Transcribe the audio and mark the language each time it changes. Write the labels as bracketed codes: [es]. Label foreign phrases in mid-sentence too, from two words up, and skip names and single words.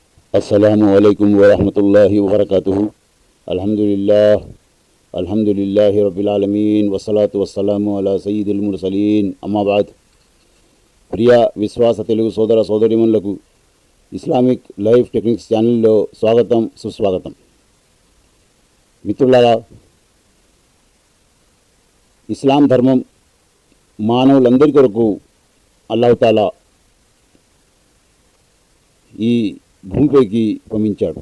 [ar] السلام عليكم ورحمة الله وبركاته. الحمد لله رب العالمين والصلاة والسلام على سيد المرسلين أما بعد. [te] ప్రియ విశ్వాస తెలుగు సోదర సోదరీమణులకు ఇస్లామిక్ లైఫ్ టెక్నిక్స్ ఛానల్లో స్వాగతం, సుస్వాగతం. మిత్రులారా, ఇస్లాం ధర్మం మానవులందరి కొరకు అల్లాహ్ ఈ భూమిపైకి పంపించాడు.